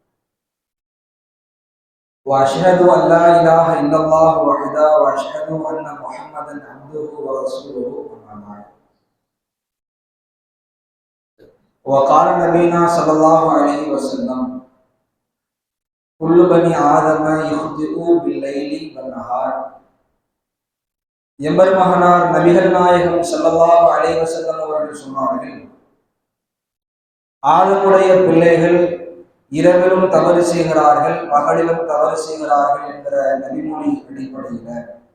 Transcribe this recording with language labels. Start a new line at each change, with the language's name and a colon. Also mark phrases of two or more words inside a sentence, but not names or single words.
Arabic: وأشهد أن لا إله إلا الله وحده وأشهد أن محمدا عبده ورسوله أما بعد. وقال نبينا صلى الله عليه وسلم كل بني آدم يخطئ بالليل والنهار.
Tamil: எம்பெருமகனார் நபிகள் நாயகம் ஸல்லல்லாஹு அலைஹி வஸல்லம் அவர்கள் சொன்னார்கள், ஆதமுடைய பிள்ளைகள் இரவிலும் தவறு செய்கிறார்கள், பகலிலும் தவறு செய்கிறார்கள் என்கிற நபிமொழி அடிப்படையில்